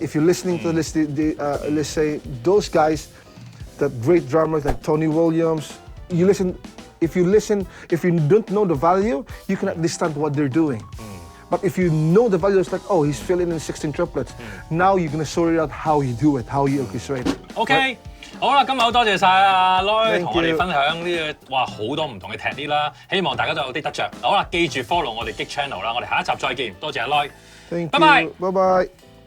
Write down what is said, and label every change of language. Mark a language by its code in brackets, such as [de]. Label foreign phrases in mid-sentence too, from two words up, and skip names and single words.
[en] If you're listening to let's say those guys, the great drummers like Tony Williams, if you don't know the value, you cannot understand what they're doing. But if you know the value, it's like, oh, he's filling in 16 triplets. Now you're gonna sort it out how you do it, how you orchestrate it. OK， right? [yue] 好啦，今日好多謝晒阿 Lloyd 同我哋 you. 分享呢個好多唔同嘅 technique 啦，希望大家都有啲得着。好啦，記住 follow 我哋 GIG channel 啦，我哋下一集再見，多謝阿 Lloyd， Thank 拜拜。 [en] you. Bye bye.